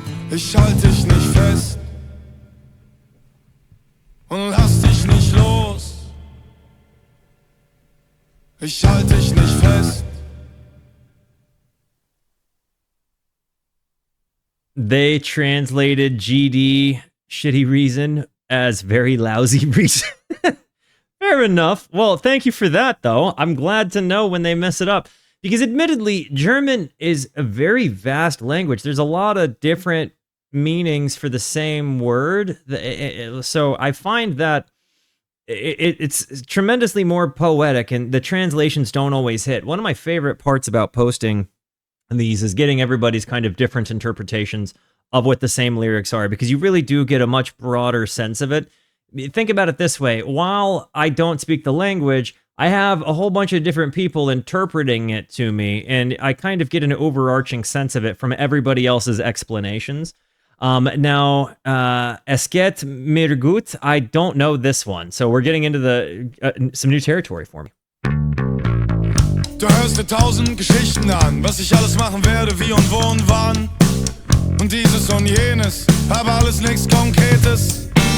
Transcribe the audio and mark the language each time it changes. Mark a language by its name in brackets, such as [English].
[German] Ich halte dich nicht fest und lass dich nicht los. Ich halte dich nicht fest. [English] They translated GD shitty reason as very lousy reason. Fair enough. Well, thank you for that, though. I'm glad to know when they mess it up. Because admittedly, German is a very vast language. There's a lot of different meanings for the same word. So I find that it's tremendously more poetic, and the translations don't always hit. One of my favorite parts about posting these is getting everybody's kind of different interpretations of what the same lyrics are, because you really do get a much broader sense of it. Think about it this way. While I don't speak the language, I have a whole bunch of different people interpreting it to me, and I kind of get an overarching sense of it from everybody else's explanations. Now, Es geht mir gut, I don't know this one, so we're getting into some new territory for me. [German] Du hörst dir 1000 Geschichten an, was ich alles machen werde, wie und wo und wann. Und dieses und jenes, aber alles nichts Konkretes.